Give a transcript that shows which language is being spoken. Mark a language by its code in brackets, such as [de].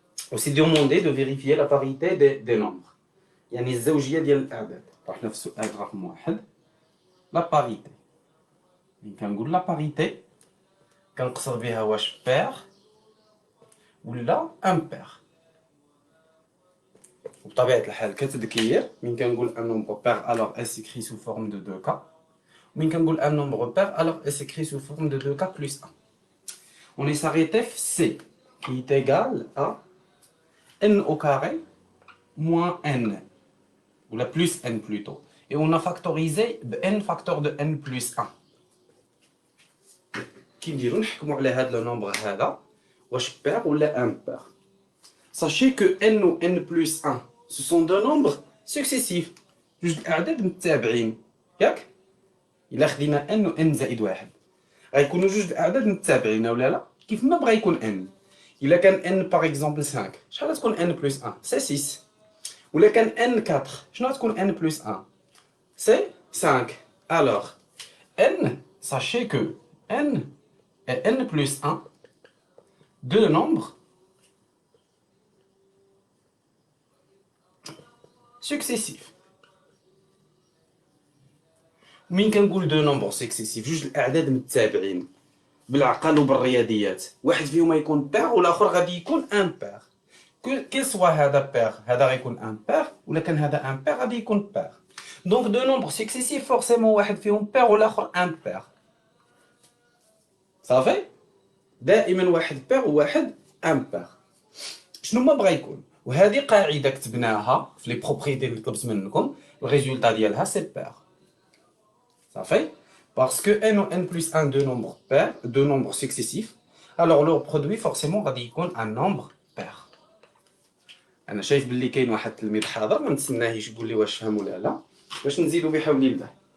[fr] Aussi demandé de vérifier la parité des nombres، [ar] يعني الزوجية ديال الأعداد. رحنا في السؤال رقم 1 لا باريتي. يعني كنقول لا باريتي كنقصد بها واش بير ولا امبير. [fr] وبطبيعة الحال كتذكير من كنقول ان نومبر بير alors elle s'écrit sous forme de 2 cas، ومن كنقول un nombre pair alors elle s'écrit sous forme de 2 cas plus 1. On est s'arrêté C qui est égal à n au carré moins n, ou la plus n plutôt, et on a factorisé n facteur de n plus 1. [ar] كي نديرو نحكمو على هذا لو نومبر هذا واش بير ولا امبير. [fr] Sachez que n ou n plus 1 ce sont deux nombres successifs، [ar] جوج الاعداد متتابعين، ياك الا خدينا n و n زائد 1 غيكونوا جوج الاعداد متتابعين ولا لا؟ كيف ما بغا يكون n. الا كان n باغ اكزومبل 5 شحال غتكون n plus 1 سي 6، ولا كان n 4 شنو غتكون n plus 1 سي 5. [fr] alors n sachez que n et n plus 1 deux nombres successifs. [ar] مين كنقول دو نومبر سكسيسيف جوج الاعداد متتابعين بالعقل وبالرياضيات، واحد فيهم يكون بير والاخر غادي يكون ان بير. كي سوا هذا بير هذا غيكون ان بير، ولا كان هذا ان بير غادي يكون بير. دونك دو نومبر سكسيسيف فورسيمون واحد فيهم بير والاخر ان بير. صافي دائما واحد بير وواحد ان بير. شنو ما بغا يكون، وهذه قاعده كتبناها في لي بروبريتي اللي طلبت منكم، الريزولتا ديالها سي بير. [fr] صافي parce que n ou n plus 1 deux nombres pairs, deux nombres successifs, alors leur produit forcément [ar] غادي يكون [fr] un nombre pair. [ar] انا شايف باللي كاين واحد التلميذ حاضر، ما نتسناهيش يقول لي واش فهم ولا لا باش نزيدوا بحول الله.